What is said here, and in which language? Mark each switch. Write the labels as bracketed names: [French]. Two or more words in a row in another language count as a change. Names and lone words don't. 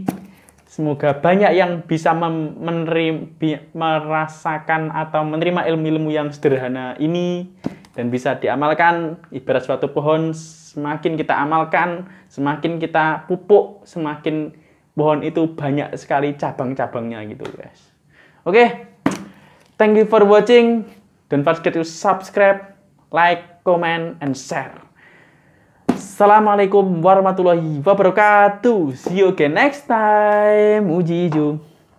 [Indonesian] Semoga banyak yang bisa merasakan atau menerima ilmu-ilmu yang sederhana ini. Dan bisa diamalkan. Ibarat suatu pohon, semakin kita amalkan, semakin kita pupuk, semakin pohon itu banyak sekali cabang-cabangnya gitu guys. Oke, [English] thank you for watching. Don't forget to subscribe, like, comment, and share. [Arabic] السلام عليكم ورحمة الله وبركاته. [English] See you again next time. Uji